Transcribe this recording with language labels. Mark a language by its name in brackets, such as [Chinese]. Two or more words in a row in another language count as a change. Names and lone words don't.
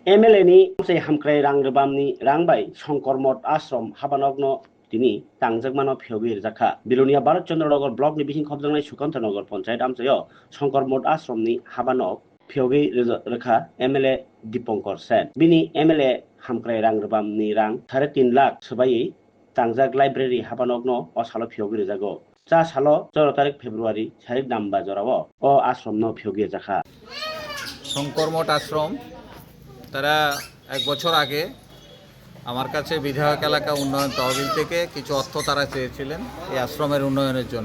[Kok Borok] MLA ni sei hamkrai rang rebamni rangbai Shongkor Moth Ashram habanogno তিনি তাংজাকমানো ফিয়গির জাখা বিলুনিয়া ভারতচন্দ্রনগর ব্লক ni bising khobjangnai Sukanthanagor পঞ্চায়েত আমচাyo Shongkor Moth Ashram ni habanok ফিয়গি রেখা MLA Dipankar Sen bini MLA hamkrai rang rebamni rang 3.5 লাখ সবাই তাংজাক লাইব্রেরি হাবানগ্ন ও সালো ফিয়গি রেজাগো চা সালো 14 তারিখ ফেব্রুয়ারি সারিক নাম্বা জরাও ও আশ্রম ন ফিয়গি জাখা [Bangla] শঙ্কর মঠ আশ্রম তারা এক বছর আগে আমার কাছে বিধায়ক এলাকা উন্নয়ন তহবিল থেকে কিছু অর্থ তারা চেয়েছিলেন এই আশ্রমের উন্নয়নের জন্য।